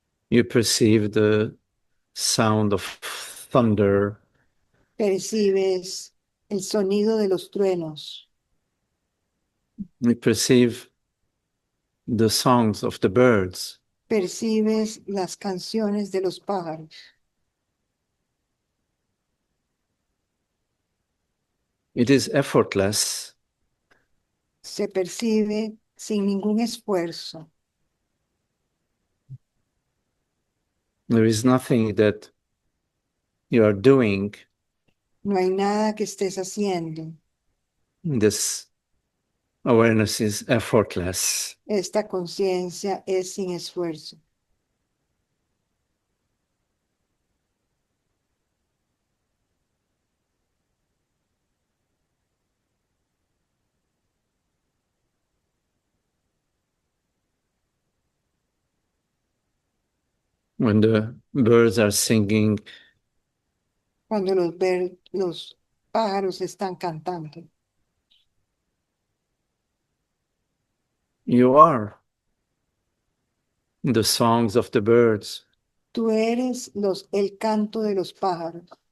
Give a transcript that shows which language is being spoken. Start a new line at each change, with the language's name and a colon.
English: You perceive the sound of thunder.
Spanish: Percibes el sonido de los truenos.
English: You perceive the songs of the birds.
Spanish: Percibes las canciones de los pájaros.
English: It is effortless.
Spanish: Se percibe sin ningún esfuerzo.
English: There is nothing that you are doing.
Spanish: No hay nada que estés haciendo.
English: This awareness is effortless.
Spanish: Esta conciencia es sin esfuerzo.
English: When the birds are singing,
Spanish: Cuando los pájaros están cantando.
English: you are. the songs of the birds.
Spanish: Tú eres el canto de los pájaros.